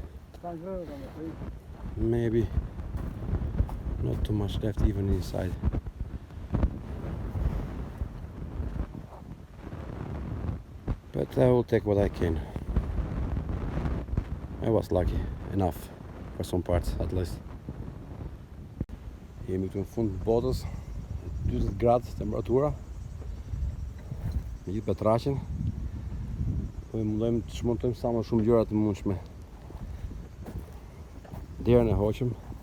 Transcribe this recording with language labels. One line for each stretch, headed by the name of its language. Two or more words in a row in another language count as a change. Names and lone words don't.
English: Maybe not too much left even inside. But I will take what I can. I was lucky enough for some parts at least.
Albanian: Jemi këtu në fund të botës, 40 gradë temperatura, me gjithë petraqen. Po mundojmë të shmontojmë sa më shumë gjëra të mundshme. Derën e hoqëm.